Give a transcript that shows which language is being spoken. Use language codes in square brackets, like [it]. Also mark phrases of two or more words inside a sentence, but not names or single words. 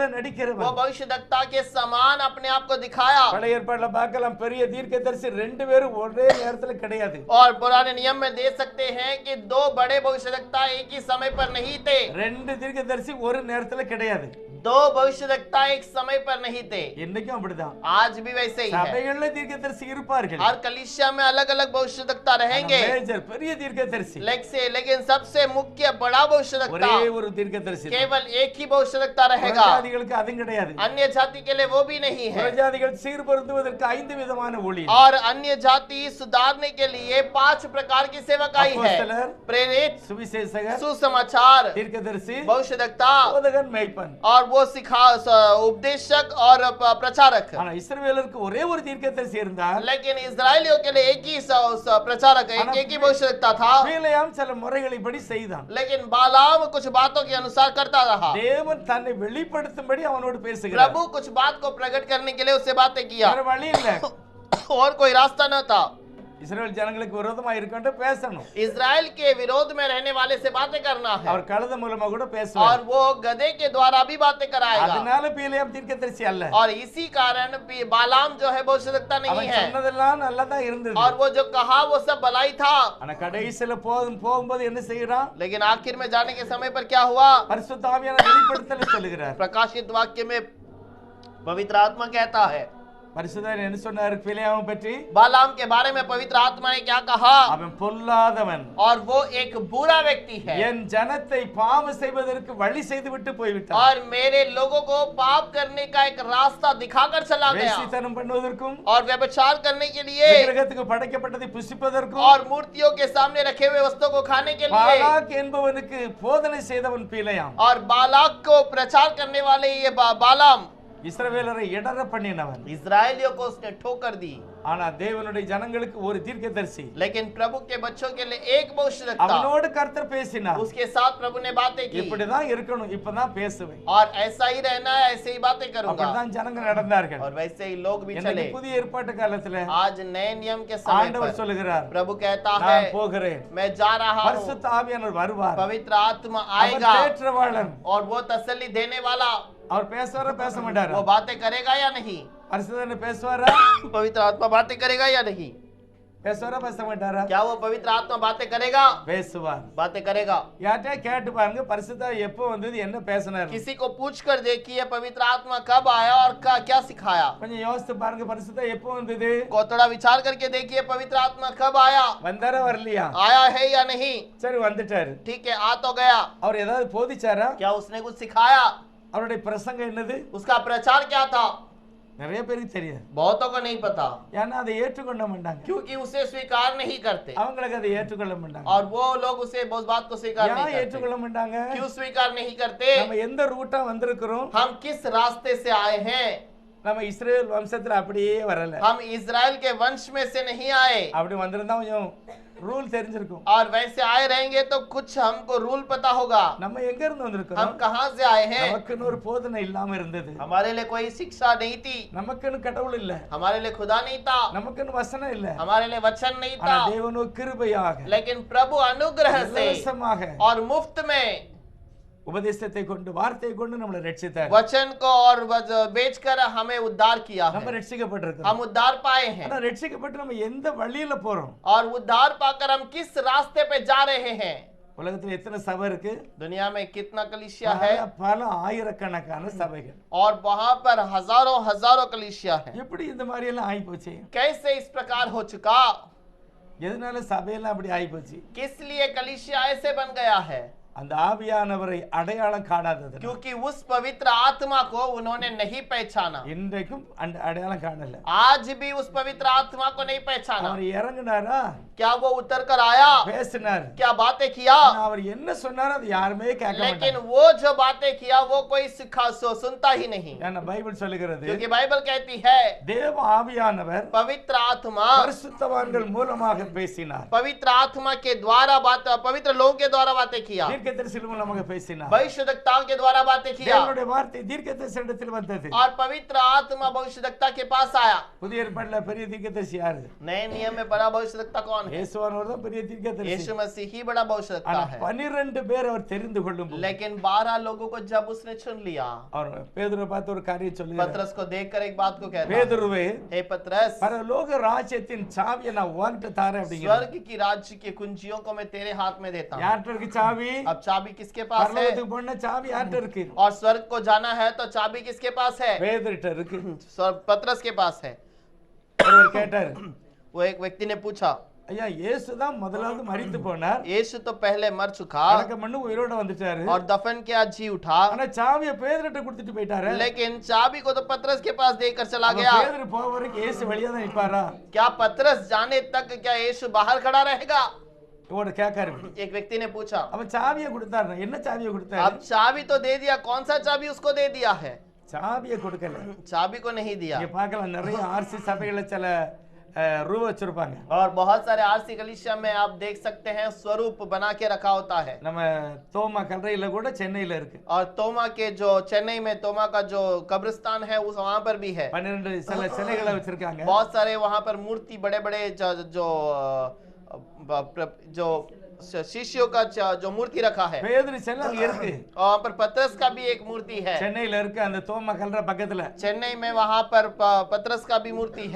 [hi] वो [ta] நடிக்கிறவன். [hi] भविष्यवक्ता के समान अपने आप को दिखाया। [ta] பழைய ஏற்பாடுல பார்க்கலாம், பெரிய தீர்க்கதரிசி ரெண்டு பேரும் ஒரே நேரத்துல கிடையாது. [hi] और पुराने नियम में देख सकते हैं कि दो बड़े भविष्यवक्ता एक ही समय पर नहीं थे, [ta] ரெண்டு தீர்க்கதரிசி ஒரு நேரத்துல கிடையாது. [hi] दो भविष्यवक्ता एक समय पर नहीं थे। [ta] இன்னைக்கும் அப்படிதான். [hi] आज भी वैसे ही है, [ta] சபைகள்ல தீர்க்கதரிசி இருப்பார்கள். [hi] हर कलीसिया में अलग अलग भविष्यवक्ता रहेंगे, [ta] மேஜர் பெரிய தீர்க்கதரிசி [hi] लेकिन सबसे मुख्य बड़ा भविष्यवक्ता [ta] ஒரே ஒரு தீர்க்கதரிசி தான். [hi] केवल एक ही भविष्यवक्ता रहेगा। [ta] புறஜாதிகளுக்கு அதுவும் கிடையாது. [hi] अन्य जाति के लिए वो भी नहीं है। [ta] புறஜாதிகள் சீர்பொருந்துவதற்கு 5 விதமான ஊழியம். [hi] और अन्य जाति सुधारने के लिए 5 प्रकार की सेवकाई है, [ta] அப்போஸ்தலர், [hi] प्रेरित, [ta] சுவிசேஷகர், [hi] सुसमाचार, [ta] தீர்க்கதரிசி, [hi] भविष्यवक्ता [ta] போதகன், மேய்ப்பன். [hi] और वो उपदेशक और प्रचारक। [ta] ஆனா இஸ்ரவேலருக்கு ஒரே ஒரு தீர்க்கதரிசி இருந்தார். [hi] लेकिन इजरायलियों के लिए एक ही प्रचारक, एक ही भविष्यवक्ता था। [ta] பிலேயாம் சில முறைகளின்படி செய்தான். [hi] लेकिन बालाम कुछ बातों के अनुसार करता रहा। [ta] தேவன் தன்னை வெளிப்படுத்தும்படி அவனோடு பேசுகிறார். [hi] प्रभु कुछ बात को प्रकट करने के लिए उससे बातें किया, [ta] வேற वழி இல்ல. [hi] और कोई रास्ता न था। [ta] இஸ்ரவேல் ஜனங்களுக்கு விரோதமா இருக்கட்டும் பேசணும். [hi] इजराइल के विरोध में रहने वाले से बातें करना है, [ta] அவர் கழுத மூலமா கூட [hi] और [ta] பேசுவார். [hi] वो गधे के द्वारा भी बातें कराएगा। [ta] அதனால பிலேயாம் தீர்க்கதரிசி அல்ல. [hi] और इसी कारण बालाम जो है भविष्यवक्ता नहीं [ta] அவன் [hi] है, [ta] சொன்னதெல்லாம் நல்லதா இருந்தது. [hi] और वो जो कहा वो सब भलाई था। [ta] ஆனா கடைசில போகும்போது என்ன செய்யறான்? [hi] लेकिन आखिर में जाने के समय पर क्या हुआ? [ta] பரிசுத்த ஆவியான வெளிப்படுத்தல் சொல்லுகிறார். [hi] प्रकाशित वाक्य में पवित्र आत्मा कहता है, [ta] பரிசுத்தர் என்ன சொன்னார் பிலேயாமை பற்றி? [hi] बालाम के बारे में पवित्र आत्मा ने क्या कहा? [ta] அவன் பொல்லாதவன், [hi] और वो एक बुरा व्यक्ति है, [ta] என் ஜனத்தை பாவம் செய்வதற்கு வழி செய்து விட்டு போய்விட்டான். [hi] और मेरे लोगों को पाप करने का एक रास्ता दिखाकर चला गया, [ta] வேசித்தனம் பண்ணுவதற்கும், [hi] और व्यभिचार करने के लिए, [ta] விக்கிரகத்துக்கு படைக்கப்பட்டதை புசிப்பதற்கும், [hi] और मूर्तियों के सामने रखे हुए वस्तुओं को खाने के लिए। [ta] பாலாக் என்பவனுக்கு போதனை செய்தவன் பிலேயாம். [hi] और बालाक को प्रचार करने वाले ये बालाम [ta] இஸ்ரவேலரை இடற பண்ணினவன். [hi] इजरायलियों को उसने ठोकर दी। [ta] ஆனா தேவனுடைய ஜனங்களுக்கு ஒரு தீர்க்கதரிசி, [hi] लेकिन प्रभु के बच्चों के लिए एक भविष्यवक्ता, [ta] அவனோடு கர்த்தர் பேசினார். [hi] उसके साथ प्रभु ने बातें की, [ta] இப்படிதான் இருக்கணும், இப்பதான் பேசுவேன். [hi] और ऐसा ही रहना है, ऐसे ही बातें करूंगा। [ta] அப்படிதான் ஜனங்க நடந்தார்கள். [hi] और वैसे ही लोग भी [ta] இன்னைக்கு [hi] चले। [ta] புதிய ஏற்பாட்டு காலத்துல [hi] आज नए नियम के समय [ta] ஆண்டவர் [hi] पर [ta] சொல்லுகிறார், [hi] प्रभु कहता है, [ta] நான் போகிறேன், [hi] मैं जा रहा हूँ, [ta] பரிசுத்த ஆவியானவர் வருவார், [hi] पवित्र आत्मा [ta] அவர் [hi] आएगा, [ta] தேற்றவாளன். [hi] और वो तसल्ली देने वाला, [ta] அவர் பேசுவாரா பேச மாட்டாரா? [hi] वो बातें करेगा या नहीं? [ta] பரிசுத்தர் பேசுவாரா [hi] पवित्र आत्मा बातें करेगा या नहीं? [ta] பேசுவாரா பேச மாட்டாரா? [hi] क्या वो पवित्र आत्मा बातें करेगा? [ta] பேசுவார். [hi] बातें करेगा। [ta] யார்கிட்ட கேட்டு பாருங்க, பரிசுத்த எப்போ வந்தது, என்ன பேசினார். [hi] किसी को पूछ कर देखिए पवित्र आत्मा कब आया और क्या सिखाया। [ta] கொஞ்சம் யோசித்து பாருங்க, பரிசுத்த எப்போ வந்தது, [hi] को थोड़ा विचार करके देखिए पवित्र आत्मा कब आया, [ta] வந்தாரா வரலையா? [hi] आया है या नहीं। [ta] சரி வந்துட்டாரு. [hi] ठीक है, आ तो गया, [ta] அவர் ஏதாவது போதிச்சாரா? [hi] क्या उसने कुछ सिखाया? [ta] அவருடைய பிரசங்கம் என்னது? [hi] उसका प्रचार क्या था? [ta] நிறைய பேருக்கு தெரியாது. [hi] बहुतों को नहीं पता, [ta] ஏன்னா அதை ஏற்றுக்கொள்ள மாட்டாங்க. [hi] क्योंकि उसे स्वीकार नहीं करते, [ta] அவங்களுக்கு அதை ஏற்றுக்கொள்ள மாட்டாங்க. [hi] और वो लोग उसे उस बात को स्वीकार [ta] ஏன் [hi] नहीं करते। [ta] ஏற்றுக்கொள்ள மாட்டாங்க? [hi] क्यों स्वीकार नहीं करते? [ta] நம்ம எந்த ரூட்டா வந்திருக்கிறோம்? [hi] हम किस रास्ते से आए हैं? [ta] நம்ம இஸ்ரேல் வம்சத்துல அப்படியே வரல. [hi] हम इजराइल के वंश में से नहीं आए, [ta] அப்படி வந்திருந்தா கொஞ்சம் ரூல் தெரிஞ்சிருக்கும். [hi] और वैसे आए रहेंगे तो कुछ हमको रूल पता होगा। [ta] நம்ம எங்க இருந்து [hi] हम [ta] வந்திருக்கிறோம்? [hi] कहाँ से आए हैं? [ta] நமக்குன்னு ஒரு போதனை இல்லாம இருந்தது. [hi] हमारे लिए कोई शिक्षा नहीं थी, [ta] நமக்குன்னு கடவுள் இல்ல, [hi] हमारे लिए खुदा नहीं था, [ta] நமக்குன்னு வசனம் இல்ல. [hi] हमारे लिए वचन नहीं [ta] ஆனா [hi] था, [ta] தேவனோ கிருபையாக, [hi] लेकिन प्रभु अनुग्रह से [ta] இலவசமாக [hi] और मुफ्त में [ta] உபதேசத்தை கொண்டு, வார்த்தையை கொண்டு நம்மளை ரட்சித்தார். [hi] वचन को और बेचकर हमें उद्धार किया [ta] நம்ம [hi] है। [ta] ரட்சிக்கப்பட்டிருக்கிறோம். [hi] हम उद्धार पाए हैं, [ta] ஆனா ரட்சிக்கப்பட்டு நம்ம எந்த வழியில போறோம்? [hi] और उद्धार पाकर हम किस रास्ते पे जा रहे हैं? [ta] உலகத்துல எத்தனை சபை இருக்கு? [hi] दुनिया में कितना कलीसिया है, [ta] பல ஆயிரக்கணக்கான சபைகள். [hi] और वहां पर हजारों हजारों कलीसिया है। [ta] எப்படி இந்த மாதிரி எல்லாம் ஆகி போச்சு? [hi] कैसे इस प्रकार हो चुका? [ta] எதனால சபையெல்லாம் அப்படி ஆகி போச்சு? [hi] किस लिए कलीसिया ऐसे बन गया है? [ta] அந்த ஆவியானவரை அடையாளம் காணாதது. [hi] क्योंकि उस पवित्र आत्मा को उन्होंने नहीं पहचाना। [ta] இன்றைக்கும் அந்த அடையாளம் காணல. [hi] आज भी उस पवित्र आत्मा को नहीं पहचाना। [ta] அவர் இறங்குனாரா? [hi] क्या वो उतर कर आया? [ta] பேசினார். [hi] क्या बातें किया? [ta] ஆனா அவர் என்ன சொன்னாரோ அது யாருமே கேட்க [hi] लेकिन [ta] மாட்டாங்க. [hi] वो जो बातें किया वो कोई सुनता ही नहीं, [ta] ஏன்னா பைபிள் சொல்லுகிறது, [hi] क्योंकि बाइबल कहती है [ta] தேவ ஆவியானவர் [hi] पवित्र आत्मा [ta] பரிசுத்தவான்கள் மூலமாக பேசினார். [hi] पवित्र आत्मा के द्वारा बात, पवित्र लोगों के द्वारा बातें किया। [ta] தீர்க்கதரிசி மூலமாக பேசினார். [hi] भविष्यद्वक्ताओं के द्वारा बातें किया [ta] தேவனுடைய வார்த்தை தீர்க்கதரிசியிடத்தில் வந்தது. [hi] और पवित्र आत्मा भविष्यद्वक्ता के पास आया। [ta] புதிய ஏற்பாட்டுல பெரிய தீர்க்கதரிசி யாரு? [hi] नए नियम में बड़ा भविष्यद्वक्ता कौन है? [ta] இயேசுவானவர் தான் பெரிய தீர்க்கதரிசி. [hi] यीशु मसीह ही बड़ा भविष्यद्वक्ता [ta] ஆனா [hi] है। [ta] 12 பேர் அவர் தெரிந்து கொள்ளும் போது [hi] लेकिन 12 लोगों को जब उसने चुन लिया, [ta] அவர் பேதுருவை பார்த்து ஒரு காரியம் சொல்லுகிறார். [hi] पतरस को देखकर एक बात को कहता है, [ta] பேதுருவே, [hi] हे पतरस, [ta] பரலோக ராஜ்யத்தின் சாவியை நான் உன்கிட்ட தாரேன் அப்படிங்கிறார். [hi] स्वर्ग की राज्य की कुंजियों को मैं तेरे हाथ में देता हूँ। [ta] யார்கிட்ட இருக்கு சாவி? [hi] अब चाबी किसके पास है? [ta] பரலோகத்துக்கு போன சாவி யார்கிட்ட இருக்கு? [hi] और स्वर्ग को जाना है तो चाबी किसके पास है? [ta] பேதுருட்ட இருக்கு. [hi] पतरस के पास है। [ta] ஒருவர் கேட்டார், [hi] वो एक व्यक्ति ने पूछा, [ta] ஐயா இயேசு தான் முதலாவது மரித்து போனார், [hi] यीशु तो पहले मर चुका [ta] அடக்கம் பண்ணி உயிரோட வந்துட்டாரு, [hi] और दफन किया, जी उठा, [ta] ஆனா சாவியை பேதுருட்ட கொடுத்துட்டு போயிட்டாரு. [hi] लेकिन चाबी को तो पतरस के पास देकर चला [ta] அப்ப [hi] गया। [ta] பேதுரு போற வரைக்கும் இயேசு வெளியே தான் நிப்பாரா? [hi] क्या पतरस जाने तक क्या यीशु बाहर खड़ा रहेगा? [ta] இவட கேட்காரு. [hi] एक व्यक्ति ने पूछा। [ta] அவ சாவியை கொடுத்தாரு. என்ன சாவியை கொடுத்தாரு? [hi] अब चाबी तो दे दिया, कौन सा चाबी उसको दे दिया है? [ta] சாவியை கொடுக்கல. [hi] चाबी को नहीं दिया। [ta] இங்க பார்க்கலாம் நிறைய ஆர்சி சபைகளை சில ரூப வச்சிருப்பாங்க. [hi] और बहुत सारे आरसी कलीसिया में आप देख सकते हैं स्वरूप बना के रखा होता है। [ta] நம்ம தோமா கல்லறையில கூட சென்னையில இருக்கு. [hi] और तोमा के जो चेन्नई में तोमा का जो कब्रिस्तान है उस वहां पर भी है। [ta] 12 சில சிலைகளை வச்சிருக்காங்க. [hi] बहुत सारे वहां पर मूर्ति बड़े बड़े जो शिष्यों का जो मूर्ति रखा है, [ta] பேதுரு சிலை அங்க இருக்கு. [hi] वहां पर पतरस का भी एक मूर्ति है। [ta] சென்னையில இருக்கு அந்த தோமா கல்லறை பக்கத்துல. [hi] चेन्नई में वहां पर पतरस का भी मूर्ति है।